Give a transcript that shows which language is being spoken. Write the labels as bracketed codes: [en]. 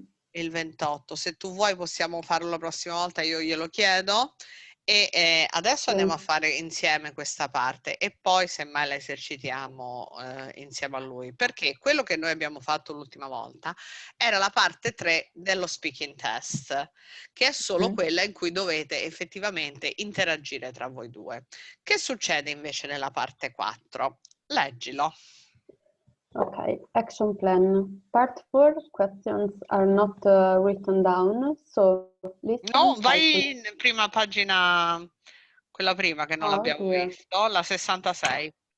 [it] Il 28, se tu vuoi possiamo farlo la prossima volta, io glielo chiedo e adesso andiamo a fare insieme questa parte e poi semmai la esercitiamo insieme a lui, perché quello che noi abbiamo fatto l'ultima volta era la parte 3 dello speaking test, che è solo quella in cui dovete effettivamente interagire tra voi due. Che succede invece nella parte 4? Leggilo. [en] Ok, action plan. Part 4, questions are not written down, so listen. [it] No, vai in prima pagina, quella prima che non l'abbiamo visto, la 66.